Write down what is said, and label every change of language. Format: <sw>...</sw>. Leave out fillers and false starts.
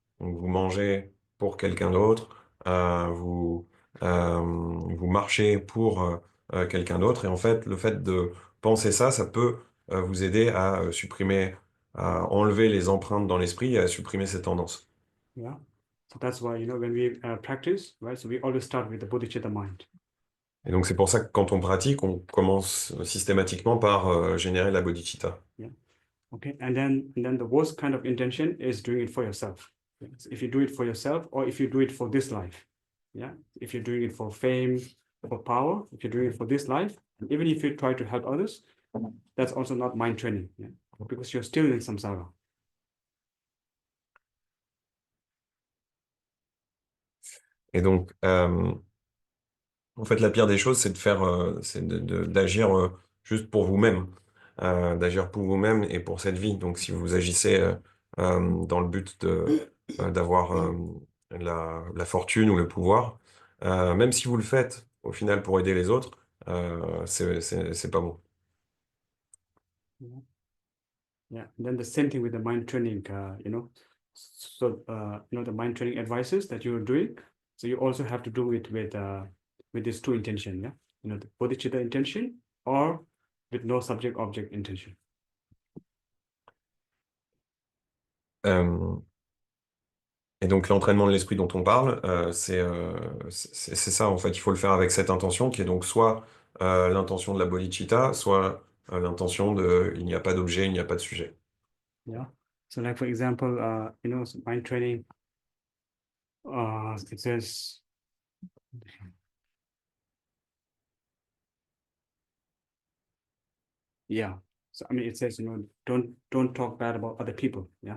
<fr>Donc, vous mangez pour quelqu'un d'autre. Vous marchez pour quelqu'un d'autre. Et en fait, le fait de penser ça, ça peut vous aider à supprimer, à enlever les empreintes dans l'esprit et à supprimer ces tendances.</fr> <en>Yeah. So that's why, when we practice, right? So we always start with the bodhicitta mind.</en> <fr>Et donc c'est pour ça que quand on pratique, on commence systématiquement par générer la bodhicitta.</fr> <en>Yeah. Okay. And then the worst kind of intention is doing it for yourself. Yeah. So if you do it for yourself, or if you do it for this life, yeah. If you're doing it for fame, for power, if you're doing it for this life, even if you try to help others, that's also not mind training. Yeah? because you're still in samsara.</en> <fr>Et donc, en fait, la pire des choses, c'est de faire, c'est d'agir juste pour vous-même, d'agir pour vous-même et pour cette vie. Donc, si vous agissez dans le but d'avoir la fortune ou le pouvoir, même si vous le faites au final pour aider les autres, c'est pas bon.</fr> <en>Yeah. Then the same thing with the mind training, so the mind training advices that you're doing. So you also have to do it with these two intention, yeah. The bodhicitta intention or with no subject object intention.</en> <fr>Et donc l'entraînement de l'esprit dont on parle, c'est ça en fait. Il faut le faire avec cette intention qui est donc soit l'intention de la bodhicitta, soit l'intention de il n'y a pas d'objet, il n'y a pas de sujet.</fr> <en>Yeah. So like for example, so mind training, it says, yeah. So I mean, it says, don't talk bad about other people. Yeah.</en>